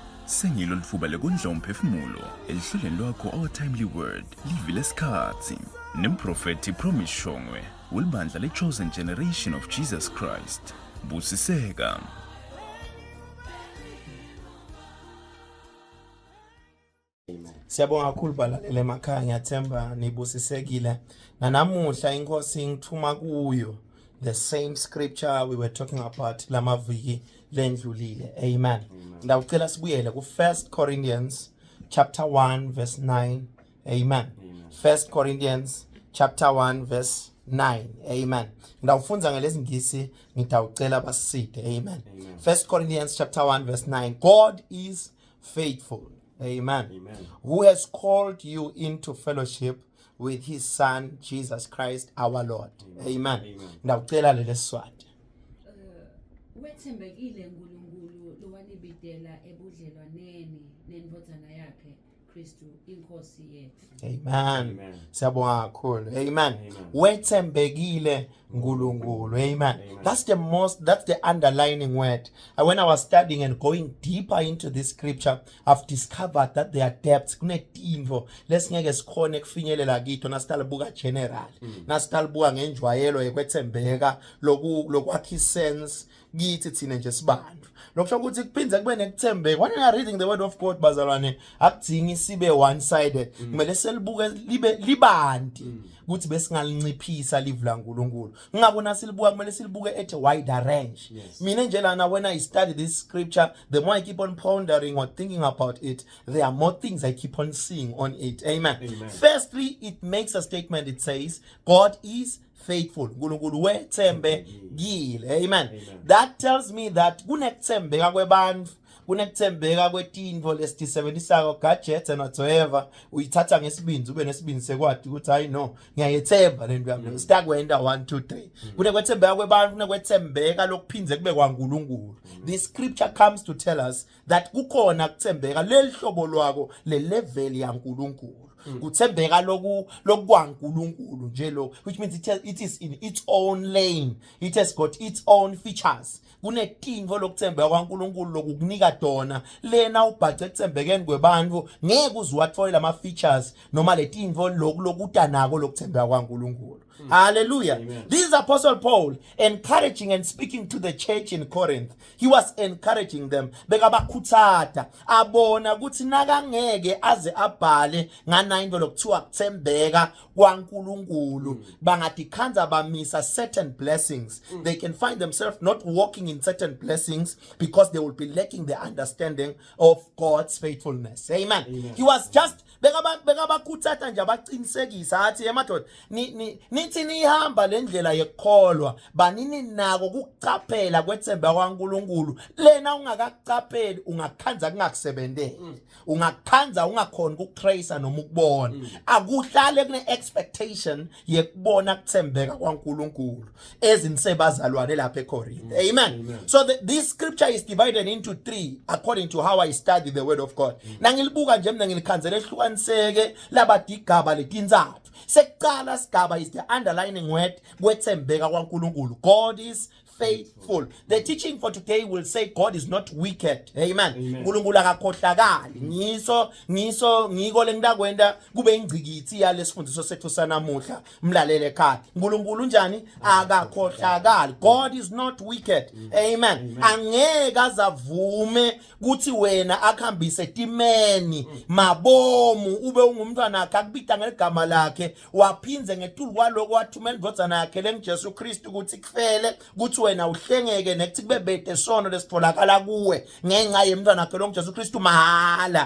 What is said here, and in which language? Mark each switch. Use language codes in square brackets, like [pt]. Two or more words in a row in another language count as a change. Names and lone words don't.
[ss] Sengilo lifuba lekondla umphefumulo elihlelweni lwakho Our Timely Word livile lesikhathi nemprofeti Promise Shongwe ulibandla le-Chosen Generation of Jesus Christ. Busiseka. Siyabonga kakhulu balalele emakhaya, ngiyathemba nibusisekile. Namuhla inkosi ngithuma kuyo [en] the same scripture we were talking about [ss] lamaviki lendlulile. Amen. Ngicela sibuyele ku 1 Corinthians chapter 1 verse 9. Amen. 1 Corinthians chapter 1 verse 9. Amen. Ngidawufunza ngelesingisi ngidawucela basiside. Amen. 1 Corinthians chapter 1 verse 9. [en] God is faithful. Amen. Amen. Who has called you into fellowship with his son Jesus Christ our Lord. [ss] Amen. Ngicela leli swati. Wethembekile uNkulunkulu lowanibidela ebudlelwaneni nendodzana yakhe Kristu inkosi yethu. Amen. Siyabonga kakhulu. Amen. Wethembekile uNkulunkulu. Amen. [en] That's the underlining word. When I was studying and going deeper into this scripture, I've discovered that there are depths. [ss] Kunetinvo lesingeke sikhone kufinyelela kitho nasitalibuka general. Nasitalibuka ngenjwayelo yekwethembeka lokwakha sense kithi thina nje sibantu. Lokusho ukuthi kuphindze kube nekuthembeka. [en] When you are reading the word of God bazalwane, [ss] akudingi sibe [en] one sided. [ss] Kumele selibuke libanti ukuthi besingalinciphisa live la uNkulunkulu. Ngakho silibuka kumele silibuke [en] at a wider range. [ss] Mina nje lana [en] when I study this scripture, the more I keep on pondering or thinking about it, there are more things I keep on seeing on it. Amen. Firstly, it makes a statement. It says God is faithful. [ss] Nkulunkulu wethembekile. Amen. [en] That tells me that [ss] kunekuthembeka kwebantfu, kunekuthembeka kwetinvo lesisebenzisako [en] gadgets and whatsoever [ss] uyithatha ngesibinzi ube nesibinzi sekwadi ukuthi hayi no ngiyayethemba lento yami sitakwenda 1 2 3. Kunekwethembeka kwebantfu, kunekwethembeka lokuphinze kube kwaNkulunkulu. [en] This scripture comes to tell us that [ss] kukhona kuthembeka lelihlobo lwako le level yaNkulunkulu. Kuthembeka lokwaNkulunkulu nje lo, [en] which means it is in its own lane. It has got its own features. [ss] Kunetinvo lokuthembeka kwaNkulunkulu lokukunika dona lena ubhace kuthembekeni kwebantfu ngeke uzwatfola ama features noma letinvo lokuta nako lokuthembeka kwaNkulunkulu. Hallelujah. [en] This is Apostle Paul encouraging and speaking to the church in Corinth. He was encouraging them. [ss] Bekabakhuthata abona ukuthi nakangeke aze abhale nganainto lokuthiwa kuthembeka kwaNkulunkulu bangadikhanza bamisa [en] certain blessings. They can find themselves not walking in certain blessings because they will be lacking the understanding of God's faithfulness. Amen. He was just [ss] bekabakhuthata nje abaqinisekisa athi emadoda nithi nihamba lendlela yekukholwa banini nako kukucaphela kwethemba kwaNkulunkulu lena ungakacapheli ungakhanza kungakusebenzeli ungakhanza ungakhona ukutrace noma ukubona akuhlale kune expectation yekubona kuthembeka kwaNkulunkulu ezinisebazalwane lapha eCorinth. Amen. [en] So this scripture is divided into 3 according to how I study the word of God. [ss] Nangilibuka nje mina ngilikhanzela ehlukaniseke labadigaba letinzathu. Sekuqala sigaba [en] is the underlining word [ss] kwethembeka kwaNkulunkulu. [en] God is faithful. The teaching for today will say God is not wicked. Amen. [ss] Nkulunkulu akakhohlakali. Ngiko lengidakwenda kube ingcikithi yalesifundiso sethu sanamuhla mlalele ekhaya. Nkulunkulu njani? Akakhohlakali. [en] God is not wicked. Amen. [ss] Angeke azavume ukuthi wena akuhambise timeni mabomu ube ungumntwana akhe akubita ngeligama lakhe waphinze ngetulu kwaloko wathumela indodana yakhe lengiJesu Kristu ukuthi kufele ukuthi wena uhlengeke nekuthi kube bede sono lesitholakala kuwe ngenxa yemntwana wakhe longiJesu Kristu mahala.